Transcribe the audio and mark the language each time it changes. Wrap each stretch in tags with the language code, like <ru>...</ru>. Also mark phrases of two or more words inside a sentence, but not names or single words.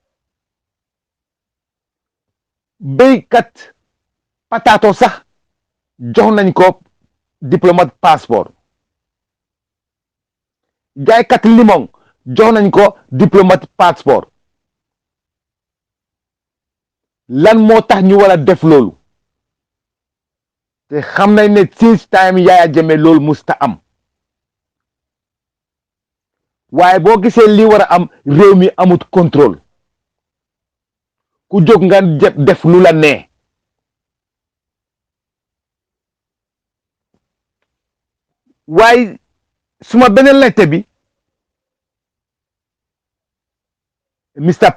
<wo>béykat patato sax jox nañ ko diplomate passeport jaaykat limon jox nañ ko diplomate passeport lan moo tax ñu war a def loolu te xam nañ ne</wo> <en>since time</en> <wo>Yaya Jammeh loolu musta am waaye boo gisee li war a am réew mi amut contrôle ku jóg nga def lu la nee. waaye suma beneen laajte bi Mr.</wo>